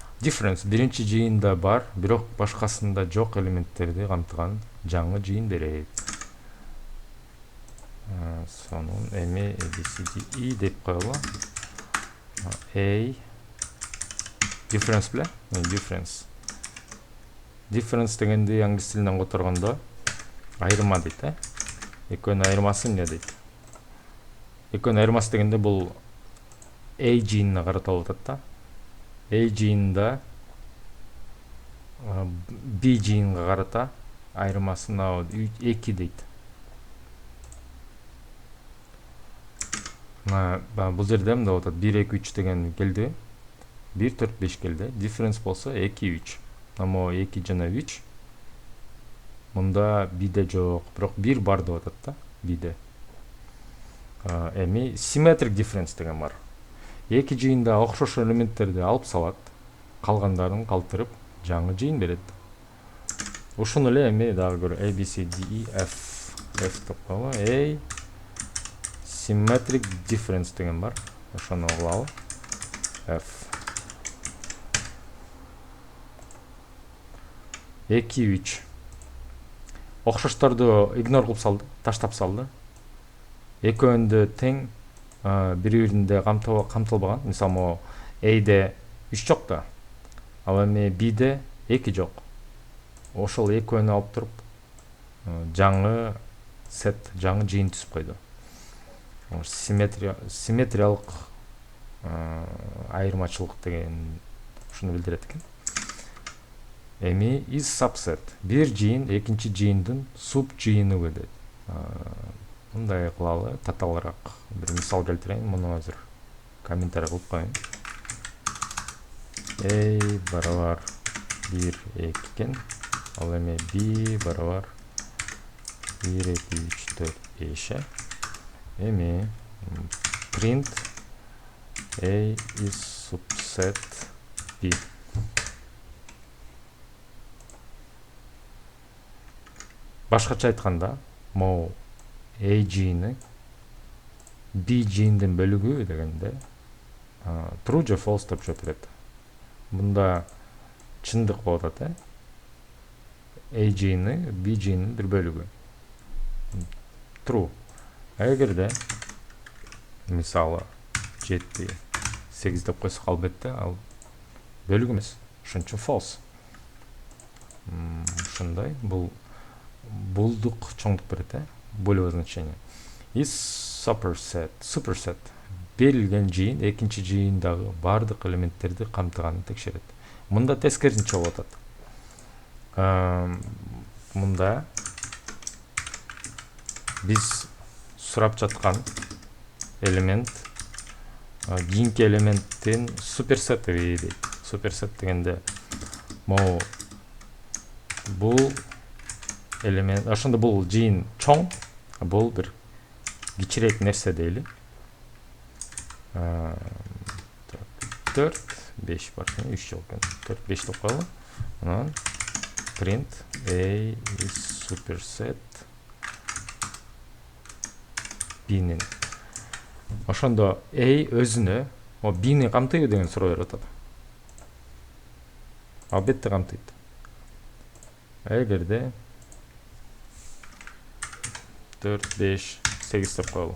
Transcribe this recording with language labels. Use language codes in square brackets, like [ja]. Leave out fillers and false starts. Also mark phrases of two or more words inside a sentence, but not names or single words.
[ky] Difference биринчи жыйында бар, бирок башкасында жок элементтерди камтыган жаңы жыйын берет. Сонун эми ABCDE деп коелу. A difference беле? Difference. Difference дегенди англис тилинен которгондо айырма дейт, экөөнүн айырмасы эмне дейт? Экөөнүн айырмасы дегенде бул A жыйынына каратылып атат да. A жыйынында B жыйынга карата айырмасы мына 2 дейт. Бул жерде мында атат 1 2 3 деген келди. 1 4 5 келди. Difference болсо 2 3. Ама 2 жана 3 мында B'де жок, бирок 1 бар деп атат да, B'де. Эми [en] symmetric difference [ky] деген бар. Эки жыйында окшош элементтерди алып салат, калгандарын калтырып жаңы жыйын берет. Ушуну эле эми дагы көрө A B C D E F деп коелу. A [en] symmetric difference [ky] деген бар. Ошону кылалы. F 2 3 окшошторду игнор кылып салды, таштап салды. Экөөндө тең, бири-биринде камтылбаган. Мисалы, A'де 3 жок да. Ал эми B'де 2 жок. Ошол экөөнү алып туруп жаңы сет, жаңы жыйын түзүп койду. Симметриялык айырмачылык деген ушуну билдирет экен. Эми [en] is subset. [ky] Бир жыйын экинчи жыйындын суб жыйыны болот. Мындай кылалы, татаалыраак бир мисал келтирейин. Муну азыр комментарий кылып коеюн. A барабар 1 2 экен. Ал эми B барабар 1 2 3 4 5. [en] Эми print A is subset B. [ky] Башкача айтканда, могу A жыйыны B жыйындын бөлүгү дегенде true же false деп жооп берет. Мында чындык болуп атат, A жыйыны B жыйынын бир бөлүгү. True. Эгерде мисалы 7 8 деп койсок, албетте ал бөлүк эмес. Ошон үчүн false. Ушундай булдук чоңдук берет, [ru] болевое значение. [en] Is superset [ky] берилген жыйын экинчи жыйындагы бардык элементтерди камтыганын текшерет. Мында тескерисинче болуп атат. Мында биз сурап жаткан элемент кийинки элементтин суперсети дейт. Суперсет дегенде могу бул элемент, ошондо бул жыйын чоң, бул бир кичирээк нерсе дейли. 4 5 бар, 3 жок экен. 4 5 деп коелу. Анан [en] print A is superset [ky] B'нин. Ошондо A өзүнө B'ни камтыйбы деген суроо берип атат. Албетте камтыйт. Эгерде 4 5 8 деп коелу.